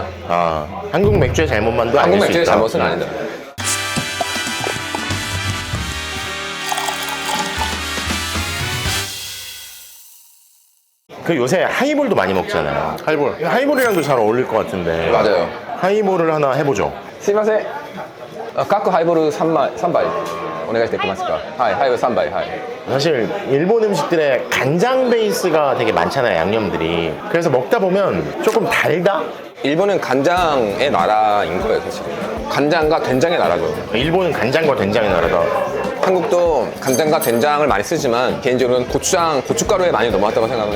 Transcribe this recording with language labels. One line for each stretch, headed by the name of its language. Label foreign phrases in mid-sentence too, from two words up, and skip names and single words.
Korean: 한국 맥주의 잘못만도 아닐 한국 수 맥주의 있다. 잘못은 아니다. 그 요새 하이볼도 많이 먹잖아요. 하이볼. 하이볼이랑도 잘 어울릴 것 같은데. 맞아요. 하이볼을 하나 해보죠.
Japanese: すいません。各ハイボール3杯お願いできますか。はい、ハイボール3杯。はい。
Korean: 사실 일본 음식들의 간장 베이스가 되게 많잖아요, 양념들이. 그래서 먹다 보면 조금 달다? 일본은 간장의 나라인 거예요, 사실은. 간장과 된장의 나라죠. 일본은 간장과 된장의 나라다. 한국도 간장과 된장을 많이 쓰지만 개인적으로는 고추장, 고춧가루에 많이 넘어왔다고 생각해요.